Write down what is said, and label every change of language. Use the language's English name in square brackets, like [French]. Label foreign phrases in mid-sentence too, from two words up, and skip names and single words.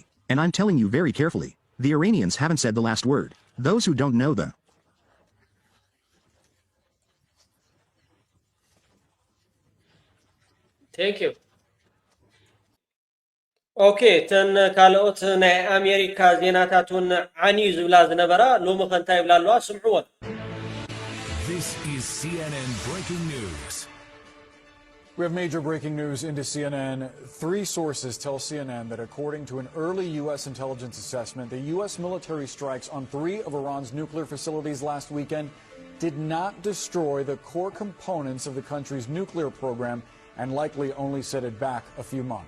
[English] And I'm telling you very carefully, the Iranians haven't said the last word. Those who don't know the Thank you. [Tigrinya] Okay, ten kalot na America ዜናታቱን ዓኒ ዝብላ ዝነበራ ሎሚ ከንታይ ይብላ ኣለዋ ስምዑዎን [English] This is CNN breaking news. We have major breaking news into CNN. 3 sources tell CNN that according to an early U.S. intelligence assessment, the U.S. military strikes on 3 of Iran's nuclear facilities last weekend did not destroy the core components of the country's nuclear program and likely only set it back a few months.